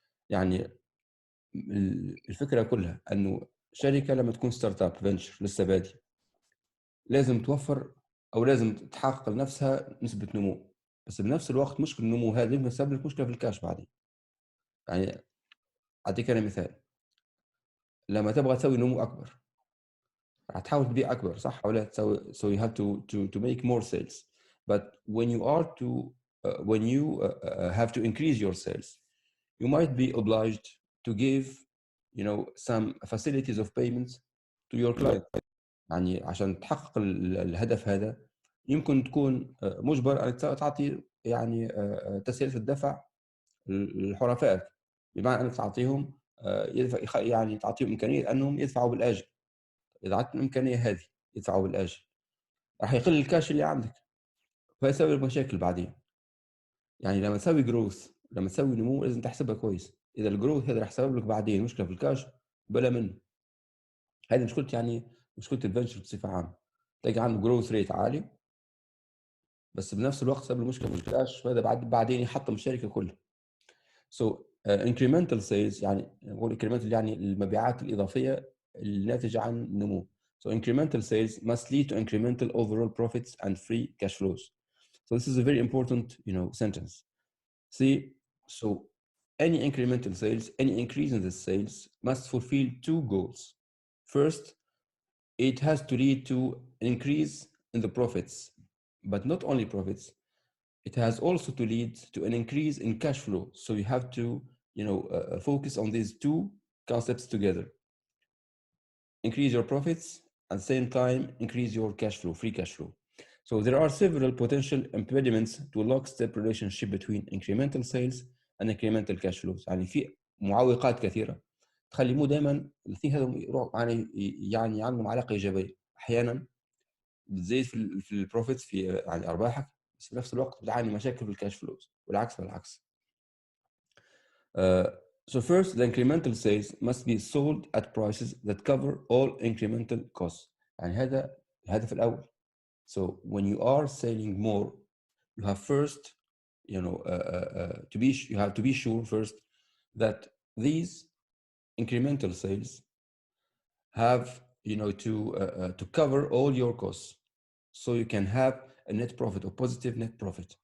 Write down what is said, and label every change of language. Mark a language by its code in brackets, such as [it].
[ar] يعني الفكرة كلها أنه شركة لما تكون ستارت اب فينشر لسه بادي، لازم توفر أو لازم تحقق لنفسها نسبة نمو، بس بنفس الوقت مشكلة النمو هذا يمكن يسبب لك مشكلة في الكاش بعدين. يعني أعطيك أنا مثال، لما تبغى تسوي نمو أكبر هتحاول تبيع أكبر، صح ولا تسوي؟ [en] So you have to make more sales. But when you are when you have to increase your sales, you might be obliged to give, some facilities of payments to your client. [ar] يعني عشان تحقق الهدف هذا يمكن تكون مجبر أن تعطي يعني تسهيلات الدفع لحرفائك، بمعنى أنك تعطيهم يدفع، يعني تعطيهم إمكانية أنهم يدفعوا بالآجل. إذا عطت الإمكانية هذه يدفعوا بالآجل، راح يقل الكاش اللي عندك، فيسوي لك مشاكل بعدين. يعني لما تسوي جروث، لما تسوي نمو، لازم تحسبها كويس. إذا الجروث هذا راح يسبب لك بعدين مشكلة في الكاش، بلا منه. هذه مشكلة، يعني مشكلة الفنشر بصفة عامة. تلاقي عنده جروث ريت عالي، بس بنفس الوقت سبب له مشكلة في الكاش، وهذا بعدين يحطم الشركة كلها. [en] So incremental sales، [ar] يعني نقول incremental يعني المبيعات الإضافية الناتجة عن النمو. [en] So incremental sales must lead to incremental overall profits and free cash flows. So this is a very important, sentence. See, so any incremental sales, any increase in the sales must fulfill two goals. First, it has to lead to an increase in the profits, but not only profits. It has also to lead to an increase in cash flow. So you have to, focus on these two concepts together. Increase your profits, at the same time, increase your cash flow, free cash flow. So there are several potential impediments to a lockstep relationship between incremental sales and incremental cash flows. [ar] يعني في معوقات كثيرة تخلي مو دائما الاثنين هذول يروحوا يعني عندهم علاقة إيجابية. أحيانا بتزيد في البروفيتس، في يعني أرباحك، بس في نفس الوقت بتعاني مشاكل في الكاش فلوز، والعكس بالعكس. [en] So first, the incremental sales must be sold at prices that cover all incremental costs. [ar] يعني هذا الهدف الأول. [en] So when you are selling more, you have first, you have to be sure first that these incremental sales have, to cover all your costs, so you can have a net profit or positive net profit.